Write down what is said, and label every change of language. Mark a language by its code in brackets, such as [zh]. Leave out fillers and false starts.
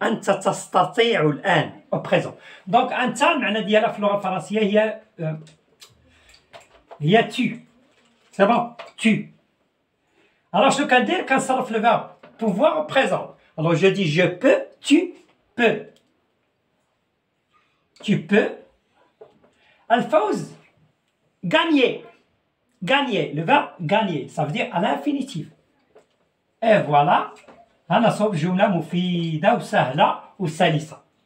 [ar] أنت تستطيع الآن [fr] au présent. [ar] Donc أنت المعنى ديالها في اللغة الفرنسية هي tu. [fr] C'est bon? Tu. Alors [ar] شنو كندير؟ [fr] كنصرف le verbe pouvoir au présent. Alors je dis je peux, tu peux. Tu peux. [ar] الفوز gagner. [fr] Gagner, le verbe gagner, ça veut dire à l'infinitif. [ar] Et voilà, أنا صوب جملة مفيدة وسهلة وسلسة.